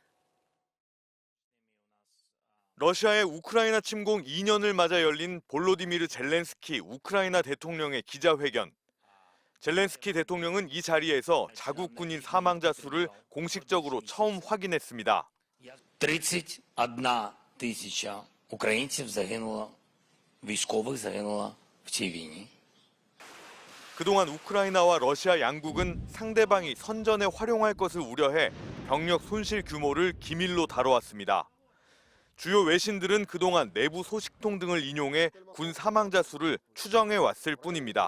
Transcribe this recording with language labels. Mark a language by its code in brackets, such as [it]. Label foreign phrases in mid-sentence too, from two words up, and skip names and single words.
[ko] 러시아의 우크라이나 침공 2년을 맞아 열린 볼로디미르 젤렌스키 우크라이나 대통령의 기자회견. 젤렌스키 대통령은 이 자리에서 자국 군인 사망자 수를 공식적으로 처음 확인했습니다. [uk] 31,000 українців загинуло, військових загинуло в цій війні. [ko] 그동안 우크라이나와 러시아 양국은 상대방이 선전에 활용할 것을 우려해 병력 손실 규모를 기밀로 다뤄왔습니다. 주요 외신들은 그동안 내부 소식통 등을 인용해 군 사망자 수를 추정해 왔을 뿐입니다.